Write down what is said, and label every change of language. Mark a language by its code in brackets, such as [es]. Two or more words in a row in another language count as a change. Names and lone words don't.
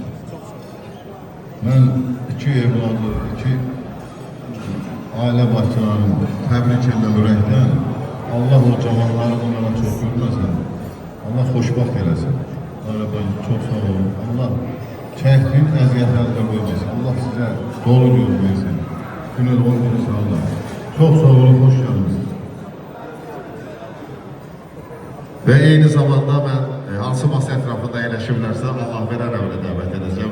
[az] Mən iki evladı, iki ailə başçılarını təbrik edirəm ürəkdən. Allah o cavanları onlara çox görməsin. Allah xoşbəxt eləsin. Aradan çox sağ olun. Allah çəkdiyin əziyyətlərdə qoymasın. Allah sizə dolu yol versin. Günel olsun sağ olun. [tr] Çok sağ olun, hoş geldiniz. Ve eyni zamanda ben hansı masa etrafında yerleşirlerse Allah veren evine davet edeceğim.